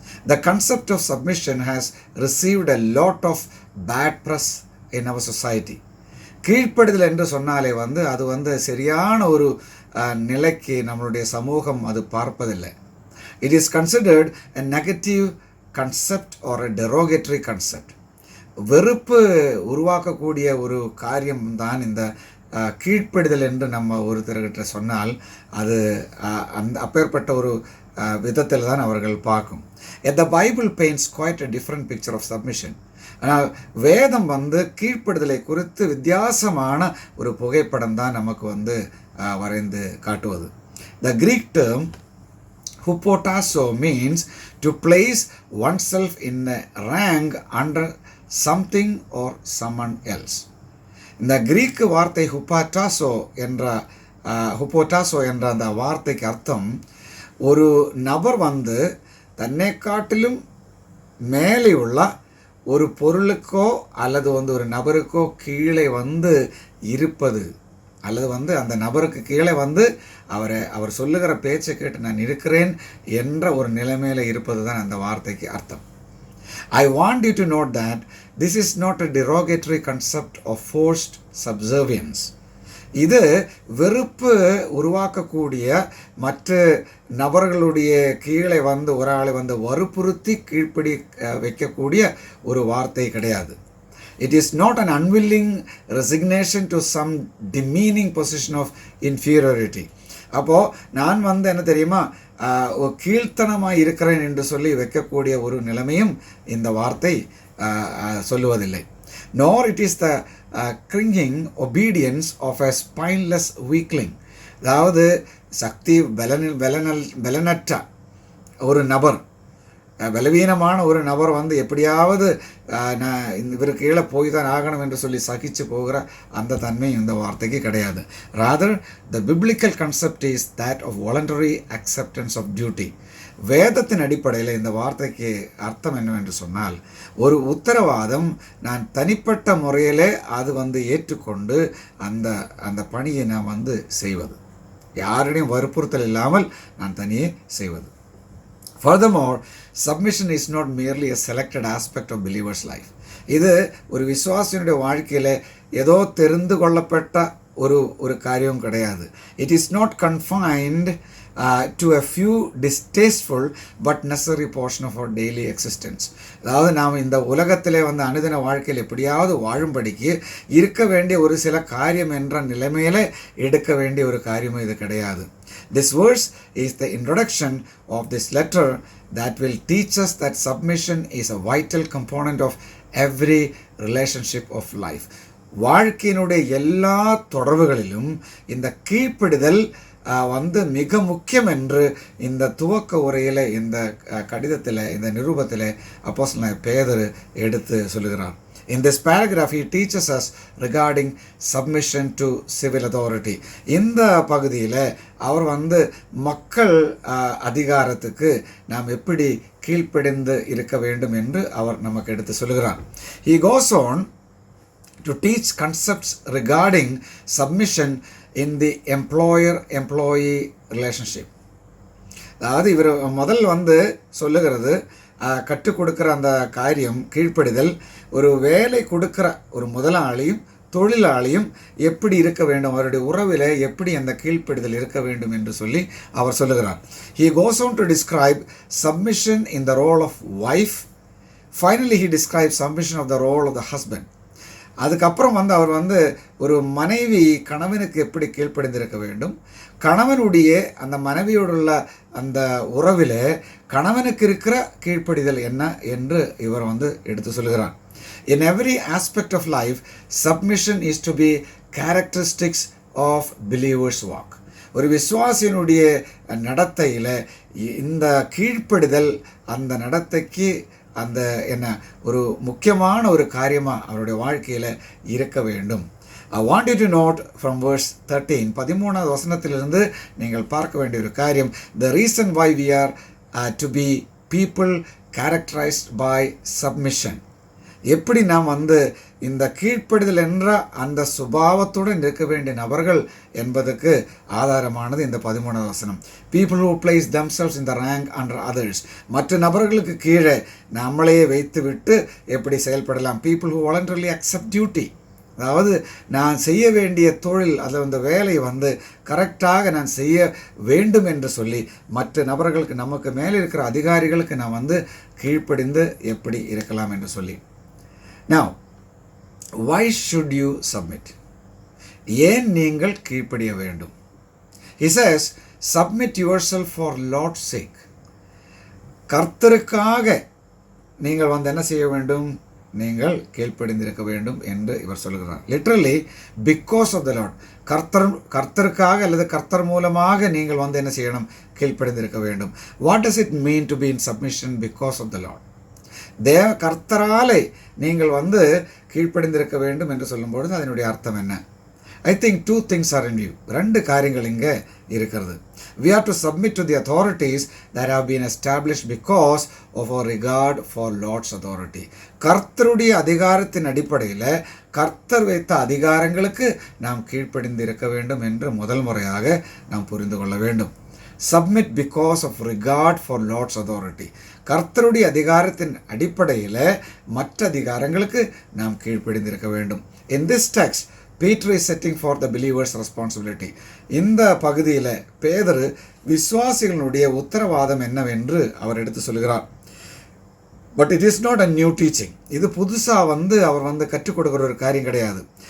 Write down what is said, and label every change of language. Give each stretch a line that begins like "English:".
English: The concept of submission has received a lot of bad press in our society.
Tamil: கீழ்ப்படிதல் என்று சொன்னாலே அது சரியான ஒரு நிலைக்கு நம்மளுடைய சமூகம் அது பார்ப்பதில்லை.
English: It is considered a negative concept or a derogatory concept.
Tamil: வெறுப்பு உருவாக்கக்கூடிய ஒரு காரியம் தான் இந்த கீழ்ப்படிதல் என்று நம்ம ஒருத்தர்கிட்ட சொன்னால் அது அப்பேற்பட்ட ஒரு விதத்தில் தான் அவர்கள் பார்க்கும்.
English: The Bible paints quite a different picture of submission.
Tamil: ஆனால் வேதம் கீழ்ப்படுதலை குறித்து வித்தியாசமான ஒரு புகைப்படம் தான் நமக்கு வரைந்து காட்டுவது.
English: The Greek term hupotasso means to place oneself in a rank under something or someone else.
Tamil: இந்த கிரீக்கு வார்த்தை ஹுபோட்டாசோ என்ற அந்த வார்த்தைக்கு அர்த்தம், ஒரு நபர் தன்னை காட்டிலும் மேலே உள்ள ஒரு பொருளுக்கோ அல்லது ஒரு நபருக்கோ கீழே இருப்பது, அல்லது அந்த நபருக்கு கீழே அவர் சொல்லுகிற பேச்சை கேட்டு நான் இருக்கிறேன் என்ற ஒரு நிலைமையில் இருப்பது தான் அந்த வார்த்தைக்கு அர்த்தம்.
English: I want you to note that this is not a derogatory concept of forced subservience.
Tamil: இது வெறுப்பு உருவாக்கக்கூடிய மற்ற நபர்களுடைய கீழே ஒரு ஆளை வற்புறுத்தி கீழ்ப்படி வைக்கக்கூடிய ஒரு வார்த்தை கிடையாது.
English: It is not an unwilling resignation to some demeaning position of inferiority.
Tamil: அப்போது நான் என்ன தெரியுமா, கீழ்த்தனமாக இருக்கிறேன் என்று சொல்லி வைக்கக்கூடிய ஒரு நிலைமையும் இந்த வார்த்தை சொல்லுவதில்லை.
English: Nor it is the cringing obedience of a spineless weakling.
Tamil: அதாவது சக்தி பலனற்ற ஒரு நபர், பலவீனமான ஒரு நபர் எப்படியாவது நான் இவருக்கு கீழே போய் தான் ஆகணும் என்று சொல்லி சகிச்சு போகிற அந்த தன்மை இந்த வார்த்தைக்கு கிடையாது.
English: Rather, the biblical concept is that of voluntary acceptance of duty.
Tamil: வேதத்தின் அடிப்படையில் இந்த வார்த்தைக்கு அர்த்தம் என்னவென்று சொன்னால், ஒரு உத்தரவாதம், நான் தனிப்பட்ட முறையிலே அது ஏற்றுக்கொண்டு அந்த பணியை நான் செய்வது, யாரிடையும் வற்புறுத்தல் இல்லாமல் நான் தனியே செய்வது.
English: Furthermore, submission is not merely a selected aspect of believer's life.
Tamil: இது ஒரு விசுவாசியினுடைய வாழ்க்கையில் ஏதோ தெரிந்து கொள்ளப்பட்ட ஒரு காரியம் கிடையாது.
English: It is not confined to a few distasteful but necessary portion of our daily existence.
Tamil: அதாவது நாம் இந்த உலகத்திலே அனுதின வாழ்க்கையில் எப்படியாவது வாழும்படிக்கு இருக்க வேண்டிய ஒரு சில காரியம் என்ற நிலைமையில எடுக்க வேண்டிய ஒரு காரியமும் இது கிடையாது.
English: This verse is the introduction of this letter that will teach us that submission is a vital component of every relationship of life.
Tamil: வாழ்க்கையினுடைய எல்லா தொடர்புகளிலும் இந்த கீழ்ப்படிதல் மிக முக்கியம் என்று இந்த துவக்க உரையில், இந்த கடிதத்தில், இந்த நிருபத்தில் அப்போஸ்தலனாகிய பேதுரு எடுத்து சொல்லுகிறார்.
English: In this paragraph, he teaches us regarding submission to civil authority.
Tamil: இந்த பகுதியில் அவர் மக்கள் அதிகாரத்துக்கு நாம் எப்படி கீழ்ப்படிந்து இருக்க வேண்டும் என்று அவர் நமக்கு எடுத்து சொல்லுகிறார்.
English: He goes on to teach concepts regarding submission in the employer-employee relationship.
Tamil: அதாவது இவர் முதல் சொல்லுகிறது, கற்றுக் கொடுக்குற அந்த காரியம் கீழ்ப்படிதல், ஒரு வேலை கொடுக்குற ஒரு முதலாளியும் தொழிலாளியும் எப்படி இருக்க வேண்டும், அவருடைய உறவில் எப்படி அந்த கீழ்ப்படிதல் இருக்க வேண்டும் என்று சொல்லி அவர் சொல்லுகிறார்.
English: He goes on to describe submission in the role of wife. Finally, he describes submission of the role of the husband.
Tamil: அதுக்கப்புறம் அவர் ஒரு மனைவி கணவனுக்கு எப்படி கீழ்ப்படிந்திருக்க வேண்டும், கணவனுடைய அந்த மனைவியோடுள்ள அந்த உறவில் கணவனுக்கு இருக்கிற கீழ்ப்படிதல் என்ன என்று இவர் எடுத்து சொல்கிறார்.
English: In every aspect of life, submission is to be characteristics of believers' walk.
Tamil: ஒரு விசுவாசியினுடைய நடத்தையில் இந்த கீழ்ப்படிதல் அந்த நடத்தைக்கு அந்த என்ன ஒரு முக்கியமான ஒரு காரியமாக அவருடைய வாழ்க்கையில் இருக்க வேண்டும்.
English: I want you to note from verse 13,
Tamil: 13வது வசனத்திலிருந்து நீங்கள் பார்க்க வேண்டிய ஒரு காரியம்,
English: the reason why we are to be people characterized by submission.
Tamil: எப்படி நாம் இந்த கீழ்ப்படிதல் என்ற அந்த சுபாவத்துடன் இருக்க வேண்டிய நபர்கள் என்பதற்கு ஆதாரமானது இந்த 13வது வசனம்.
English: People who place themselves in the rank under others.
Tamil: மற்ற நபர்களுக்கு கீழே நம்மளையே வைத்துவிட்டு எப்படி செயல்படலாம்.
English: People who voluntarily accept duty.
Tamil: அதாவது நான் செய்ய வேண்டிய தொழில் அந்த வேலை கரெக்டாக நான் செய்ய வேண்டும் என்று சொல்லி மற்ற நபர்களுக்கு நமக்கு மேலே இருக்கிற அதிகாரிகளுக்கு நான் கீழ்ப்படிந்து எப்படி இருக்கலாம் என்று சொல்லி.
English: Now, why should you submit?
Tamil: ஏன் நீங்கள் கீழ்ப்படிய வேண்டும்?
English: He says, submit yourself for Lord's sake.
Tamil: கர்த்தருக்காக நீங்கள் என்ன செய்ய வேண்டும்? நீங்கள் கீழ்ப்படிந்திருக்க வேண்டும் என்று இவர் சொல்கிறார்.
English: literally because of the lord,
Tamil: கர்த்தருக்காக அல்லது கர்த்தர் மூலமாக நீங்கள் என்ன செய்யணும்? கீழ்ப்படிந்திருக்க வேண்டும்.
English: What does it mean to be in submission because of the lord?
Tamil: கர்த்தராலே நீங்கள் கீழ்ப்படிந்திருக்க வேண்டும் என்று சொல்லும்பொழுது அதனுடைய அர்த்தம் என்ன?
English: I think two things are in view.
Tamil: ரெண்டு காரியங்கள் இங்கே இருக்கிறது.
English: We have to submit to the authorities that have been established because of our regard for Lord's authority.
Tamil: கர்த்தருடைய அதிகாரத்தின் அடிப்படையில் கர்த்தர் வைத்த அதிகாரங்களுக்கு நாம் கீழ்ப்படிந்து இருக்க வேண்டும் என்று முதல் முறையாக நாம் புரிந்து கொள்ள வேண்டும்.
English: Submit because of regard for Lord's authority.
Tamil: கர்த்தருடைய அதிகாரத்தின் அடிப்படையில் மற்ற அதிகாரங்களுக்கு நாம் கீழ்ப்படிந்திருக்க வேண்டும்.
English: In this text, Peter is setting for the believers' responsibility.
Tamil: இந்த பகுதியில் பேதுரு விசுவாசிகளுடைய உத்தரவாதம் என்னவென்று அவர் எடுத்து சொல்கிறார்.
English: But it is not a new teaching.
Tamil: இது புதுசாக அவர் கற்றுக் கொடுக்குற ஒரு காரியம் கிடையாது.